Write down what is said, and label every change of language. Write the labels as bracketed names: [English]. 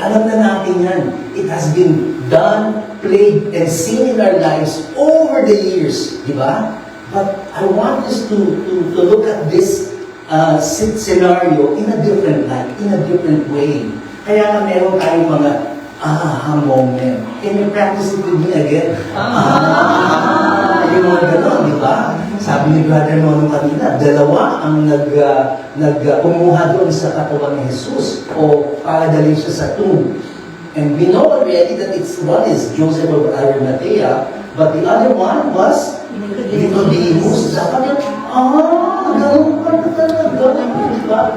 [Filipino] Alam na natin yan. [English] It has been done, played, and seen in our lives over the years. Diba? But I want us to look at this scenario in a different light, in a different way. [Filipino] Kaya nga meron tayong mga moment. [English] Can you practice it with me again? [Filipino] Yung mga gano'n, di ba? Sabi ni Brother Nono kanina, dalawa ang kumuha doon sa katawan ni Jesus o para dalhin siya sa tomb. [English] And we know already that one is Joseph of Arimathea, but the other one was Nicodemus. [Filipino] Sabi niya, ganun pa na talaga, di ba?